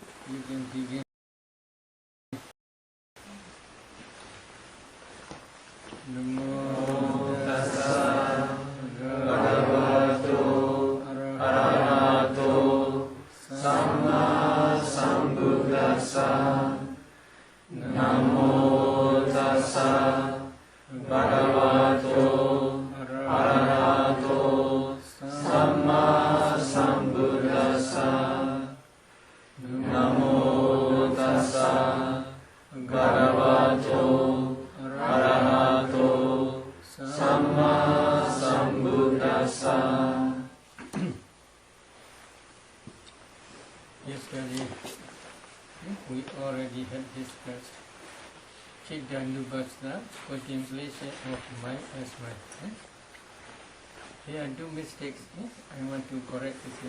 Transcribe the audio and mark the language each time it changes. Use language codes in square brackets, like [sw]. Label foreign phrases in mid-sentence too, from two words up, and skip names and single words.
[en] You can begin. [pi] Namo tassa bhagavato arahato samma sambuddhassa. Namo tassa bhagavato arahato samma sambuddhassa. Namo tassa bhagavato arahato samma sambuddhassa. [en] Yesterday we already had discussed Chidanubhasana, contemplation of mind as mind. There are two mistakes I want to correct this here.